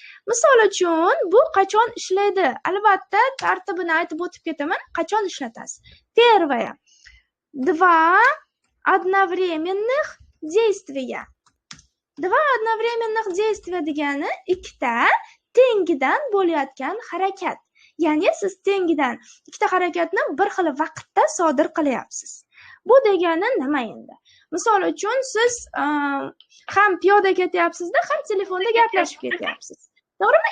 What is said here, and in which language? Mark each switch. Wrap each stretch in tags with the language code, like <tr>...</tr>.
<uz>Misol uchun bu qachon ishlaydi? Albatta, tartibini aytib o'tib ketaman. Qachon ishlatasiz? Первое.</uz> <ru>Два одновременных действия. Два одновременных действия</ru> <uz>degani ikkita tengidan bo'layotgan harakat. Ya'ni siz tengidan ikkita harakatni bir xil vaqtda sodir qilyapsiz. Bu degani nima endi? Misol uchun siz ham piyoda ketyapsiz-da, ham telefonda gaplashib ketyapsiz. To'g'rimi?</uz>